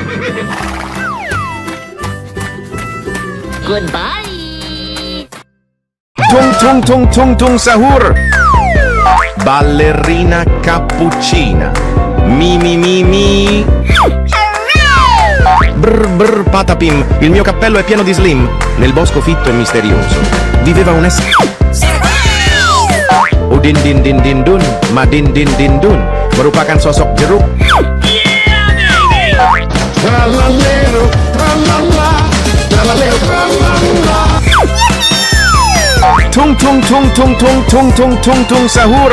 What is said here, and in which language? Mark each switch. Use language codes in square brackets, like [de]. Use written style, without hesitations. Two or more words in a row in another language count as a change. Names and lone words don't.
[en] Goodbye! tung sahur. Ballerina cappuccina. Mi. [it] Brr patapim, il mio cappello è pieno di slim. Nel bosco fitto e misterioso viveva un essere. [id] O din dun, ma din dun merupakan sosok jeruk. Tralalero, tralala, tralalero, tralala. Tung sahur.